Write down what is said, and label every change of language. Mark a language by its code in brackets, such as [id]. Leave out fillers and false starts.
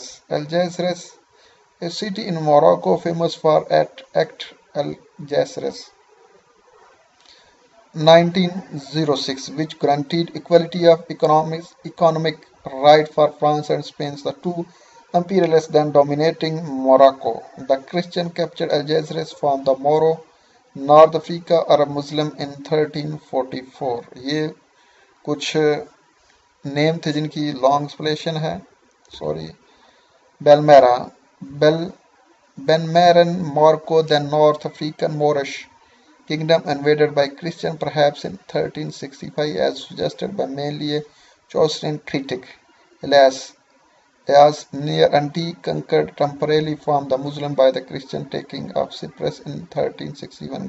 [en] Algeciras, a city in Morocco famous for Act Algeciras 1906, which granted equality of economic right for France and Spain, the two imperialists then dominating Morocco. The Christian captured Algeciras from the Moro North Africa Arab Muslim in 1344. [hi] ये कुछ name थे जिनकी long explanation है। Sorry. [en] Belmarye, Benmaran, Morocco, the North African Moorish kingdom invaded by Christian perhaps in 1365 as suggested by mainly a Chaucerian critic. Alas, near Antioch conquered temporarily from the Muslim by the Christian taking of Cyprus in 1361.